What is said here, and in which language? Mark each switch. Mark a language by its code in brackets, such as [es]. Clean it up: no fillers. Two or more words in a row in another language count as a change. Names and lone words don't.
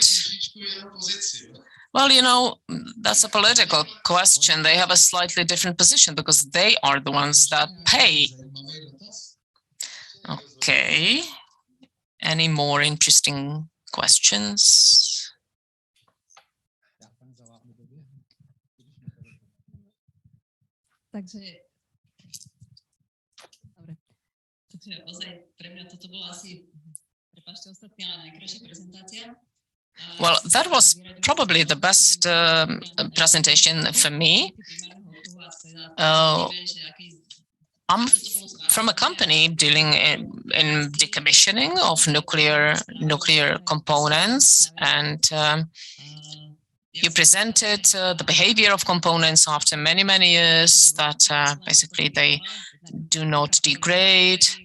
[en] Well, you know, that's a political question. They have a slightly different position because they are the ones that pay. Okay. Any more interesting questions? [sk] Takže ozaj pre mňa toto bola asi, prepáčte ostatní, ale najkrajšia prezentácia. [en] Well, that was probably the best presentation for me. I'm from a company dealing in decommissioning of nuclear components, and you presented the behavior of components after many years, that basically they do not degrade.